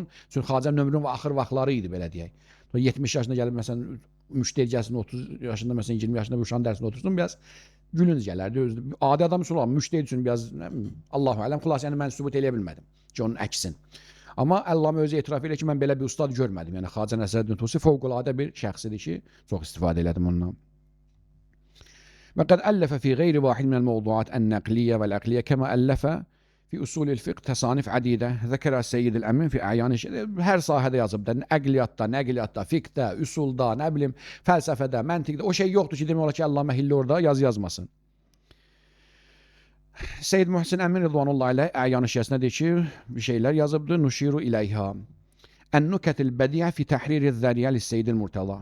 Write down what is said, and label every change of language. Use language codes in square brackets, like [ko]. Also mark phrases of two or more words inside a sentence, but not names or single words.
[az] Çünki Xacənin ömrünün axır vaxtları idi belə deyək. 70 yaşına gəlib məsələn müşteri gəlsin 30 yaşında məsələn 20 yaşında bir uşağın dərsində otursun, biraz gülünc gələrdi. Adi adam üçün olan müşteri üçün biraz [ar] الله أعلم, [az] xülasə yəni mən sübut eləyə bilmədim ki, onun əksin. Amma Əllamə özü etiraf edir ki, mən belə bir ustad görmədim. Yəni Xacə Nəsrəddin Tusi fövqəladə bir şəxsidir ki, çox istifadə elədim ondan. [ar] وقد ألف في غير واحد من الموضوعات النقلية والعقلية كما ألف في أصول الفقه تصانيف عديدة ذكر السيد الأمين في أعيان [az] her sahədə yazıbdı. Əqliyyatda, nəqliyyatda, fiqhdə, üsulda, nə bilim, fəlsəfədə, məntiqdə o şey yoxdur ki, demək olar ki, Allamə Hilli orada yazı yazmasın. Seyyid Muhsin Əmin Rıdvanullahi ilə Əyan şiəsində deyir ki, bir şeylər yazıbdı. [ar] نشير إليها. [az] Ən-Nukatil Bədiyə fi Təhriri Zəriyə lis-Seyyid Murtəza.